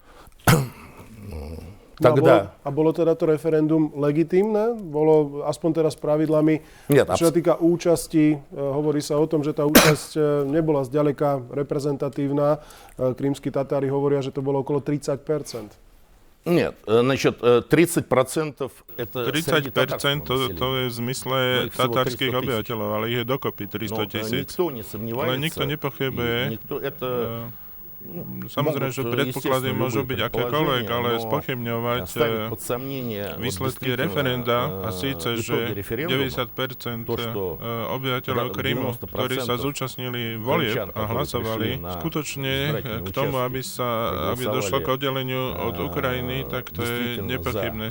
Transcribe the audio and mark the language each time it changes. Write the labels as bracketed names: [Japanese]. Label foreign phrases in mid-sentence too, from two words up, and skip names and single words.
[Slovak] A bolo teda to referendum legitímne? Bolo aspoň teraz pravidlami, čo sa týka účasti, hovorí sa o tom, že tá účasť nebola zďaleka reprezentatívna. Krymskí Tatári hovoria, že to bolo okolo 30%. [Russian] Нет, значит, 30% это [Slovak] 30% to je v zmysle tatárskych obyvateľov, ale ich je dokopy 300 000. Ale nikto nepochybuje. Samozrejme, že predpoklady môžu byť akékoľvek, ale spochybňovať výsledky referenda a síce, že 90% obyvateľov Krymu, ktorí sa zúčastnili volieb a hlasovali skutočne k tomu, aby došlo k oddeleniu od Ukrajiny, tak to je nepochybné.